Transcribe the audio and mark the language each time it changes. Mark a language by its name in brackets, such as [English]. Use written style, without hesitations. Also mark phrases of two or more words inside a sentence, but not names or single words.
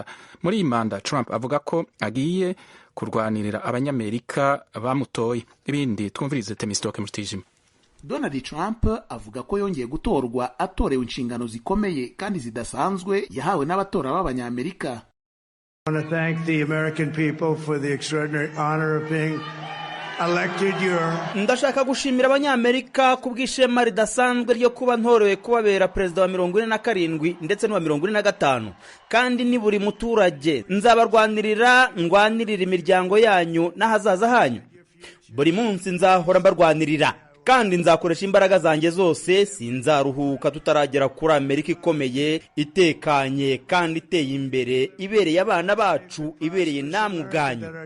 [Kinyarwanda] Muri iyi manda Trump avuga ko agiye kurwanirira abanyamerika bamutoye. Ibindi twumvirize Temistoke Mutijima. Donald Trump avuga ko yongeye gutorwa atorewe inshingano zikomeye kandi zidasanzwe yahawe n'abatora b'abanyamerika. [English] I want to thank the American people for the extraordinary honor of being elected your. [Kinyarwanda] Ndashaka gushimira abanyamerika kubw'ishema ridasanzwe ryo kuba ntorewe kubabera perezida wa 47 ndetse n'uwa 45 kandi ni buri muturage nzabarwanirira ngwanirira imiryango yanyu n'ahazaza hanyu. Buri munsi nzahora mbarwanirira kandi nzakoresha imbaraga zanjye zose, sinzaruhuka tutaragera kuri Amerika ikomeye, itekanye kandi iteye imbere, ibereye abana bacu, ibereye namwe ubwanyu.